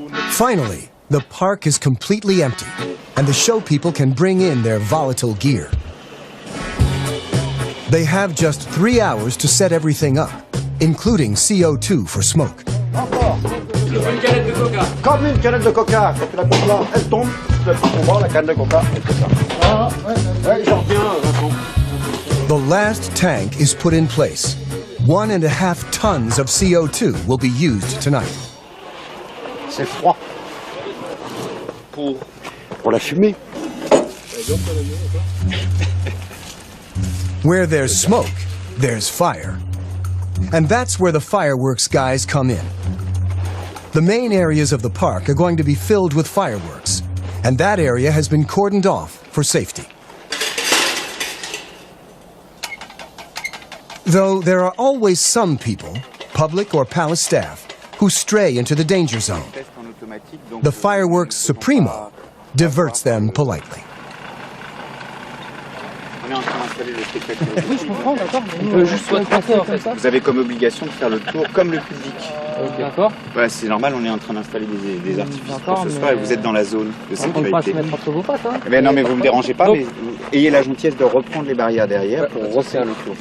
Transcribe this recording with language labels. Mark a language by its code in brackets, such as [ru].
[en] Finally, the park is completely empty, and the show people can bring in their volatile gear. They have just 3 hours to set everything up, including CO2 for smoke. [fr] Comme une canette de coca, quand tu la coupes là, elle tombe, tu la coupes pour voir la canne de coca, et tout ça. Ouais, j'en reviens, [en] The last tank is put in place. 1.5 tons of CO2 will be used tonight. [fr] C'est froid. Pour la fumée. [en] Where there's smoke, there's fire. And that's where the fireworks guys come in. The main areas of the park are going to be filled with fireworks, and that area has been cordoned off for safety. Though there are always some people, public or palace staff, who stray into the danger zone. The fireworks supremo diverts them politely. [fr] Oui, je comprends, d'accord. On peut juste passer en fait. Vous avez comme obligation de faire le tour comme le public. D'accord. Ouais, c'est normal, on est en train d'installer des artifices pour ce soir et vous êtes dans la zone de sécurité. On ne peut pas se mettre entre vos pattes. Hein. Mais non, mais vous ne me dérangez pas, mais ayez la gentillesse de reprendre les barrières derrière pour refaire le tour.